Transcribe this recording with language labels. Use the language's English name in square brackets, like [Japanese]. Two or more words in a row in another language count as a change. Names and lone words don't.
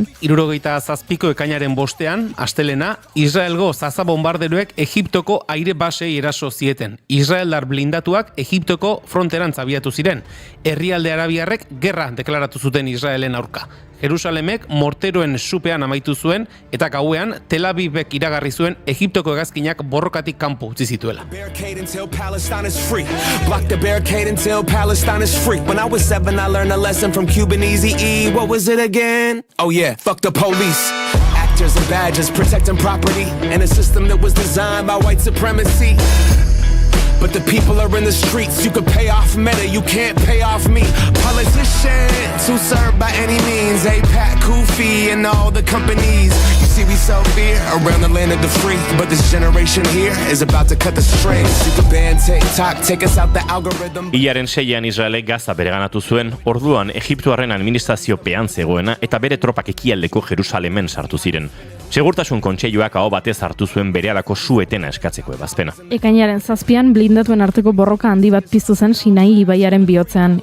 [Basque] 67ko ekainaren 5ean, astelena, Israelgo zaza bombarderoek Egiptoko aire basei eraso zieten. Israeldar blindatuak Egiptoko fronterantz abiatu ziren. Herrialde arabiarrek gerra deklaratu zuten Israelen aurka. Jerusalemek morteroen supean amaitu zuen eta gauean Tel Avivek iragarri zuen Egiptoko hegazkinak borrokatik kanpo utzi zituela. [English] When I was 7, I learned a lesson from Cuban Eazy-E. What was it again? Oh yeah, fuck the police. Actors and badges protecting property in a system that was designed by white supremacy. But the people are in the streets. You can pay off Meta, you can't pay off me. Politicians who serve by any means. APAC, Kufi, and all the companies. You see we sell fear around the land of the free. But this generation here is about to cut the strings. You can ban TikTok, take us out the algorithm. [Basque] Hilaren 6an Israelek Gaza bereganatu zuen, orduan Egiptoarren administraziopean zegoena eta bere tropak ekialdeko Jerusalemen sartu ziren. Segurtasun kontseiluak aho batez hartu zuen berehalako su-etena eskatzeko ebazpena. Ekainaren 7an blindatuen arteko borroka handi bat piztu zen Sinai ibaiaren bihotzean.